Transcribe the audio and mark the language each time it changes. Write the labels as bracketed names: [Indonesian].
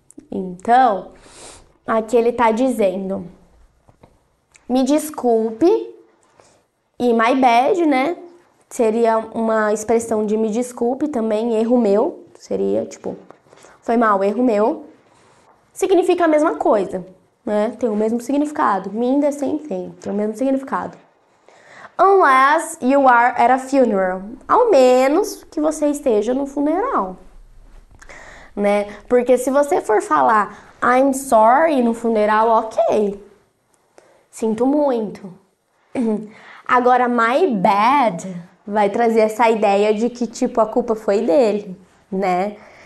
[Portuguese] Então, aqui ele tá dizendo, me desculpe, e my bad, né? Seria uma expressão de me desculpe também, erro meu, seria tipo, foi mal, erro meu. Significa a mesma coisa, né? Tem o mesmo significado. [English] Mean the same thing, [Portuguese] tem o mesmo significado. [English] Unless you are at a funeral. [Portuguese] Ao menos que você esteja no funeral, né? Porque se você for falar [English] I'm sorry [Portuguese] no funeral, ok. Sinto muito. Agora, my bad vai trazer essa ideia de que, tipo, a culpa foi dele, né?